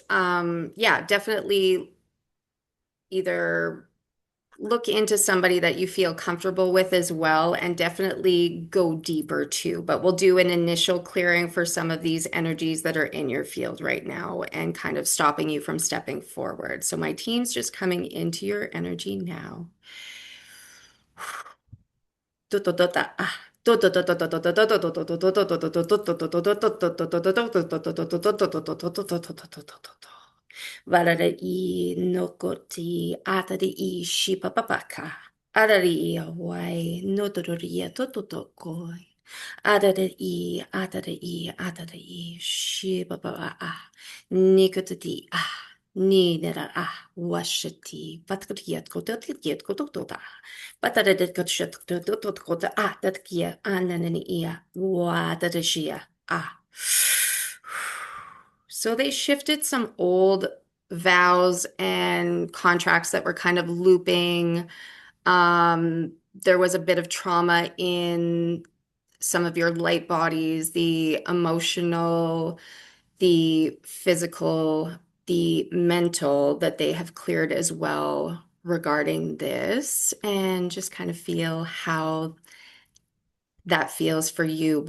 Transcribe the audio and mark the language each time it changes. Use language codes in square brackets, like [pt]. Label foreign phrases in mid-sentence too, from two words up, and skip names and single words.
[en] Yeah, definitely either look into somebody that you feel comfortable with as well, and definitely go deeper too. But we'll do an initial clearing for some of these energies that are in your field right now and kind of stopping you from stepping forward. So my team's just coming into your energy now. Valere I nokoti atari I shipapapaka. Adari awai notoria tototokoi. Adari I shipapapa. Nikotati ni nera washati. Patkot kotota. Pataradet kotota that kia ananani ia watatashia. So they shifted some old vows and contracts that were kind of looping. There was a bit of trauma in some of your light bodies, the emotional, the physical, the mental, that they have cleared as well regarding this, and just kind of feel how that feels for you.